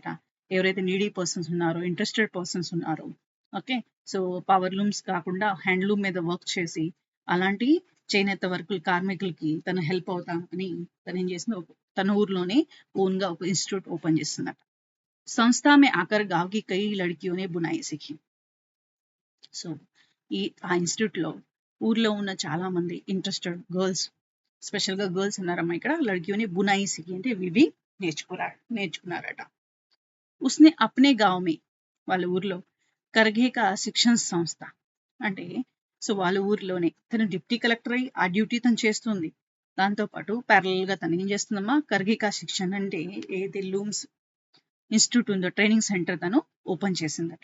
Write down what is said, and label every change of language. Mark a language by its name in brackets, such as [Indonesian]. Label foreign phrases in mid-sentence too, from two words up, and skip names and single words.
[Telugu] ఎవరైతే [English] needy persons [Telugu] ఉన్నారో, [English] interested persons [Telugu] ఉన్నారో, ఓకే, సో [English] power looms [Telugu] కాకుండా హ్యాండ్లూమ్ మీద వర్క్ చేసి అలాంటి చేనేత వర్కులు కార్మికులకి తను హెల్ప్ అవుతామని తను ఏం చేసింది, తన ఊర్లోనే ఓన్ గా ఒక ఇన్స్టిట్యూట్ ఓపెన్ చేసిందట. [Hindi] संस्था में आकर गांव की कई लड़कियों ने बुनाई सीखी. [Telugu] సో ఆ ఇన్స్టిట్యూట్ లో ఊర్లో ఉన్న చాలా మంది [English] interested girls, [Telugu] స్పెషల్ గా గర్ల్స్ ఉన్నారమ్మా ఇక్కడ, [Hindi] लड़कियों ने बुनाई सीखी [Telugu] అంటే వివి నేర్చుకున్నారట. [Hindi] उसने अपने गांव में, [Telugu] వాళ్ళ ఊర్లో [Hindi] करघे का शिक्षण संस्था [Telugu] అంటే, సో వాళ్ళ ఊర్లోనే తను [English] deputy collector [Telugu] అయి ఆ డ్యూటీ తను చేస్తుంది. దాంతో పాటు ప్యారలల్ గా తను ఏం చేస్తుందమ్మా, [Hindi] करघे का शिक्षण [Telugu] అంటే ఏదైతే [English] looms institute [Telugu] ఉందో [English] training center [Telugu] తను ఓపెన్ చేసిందట.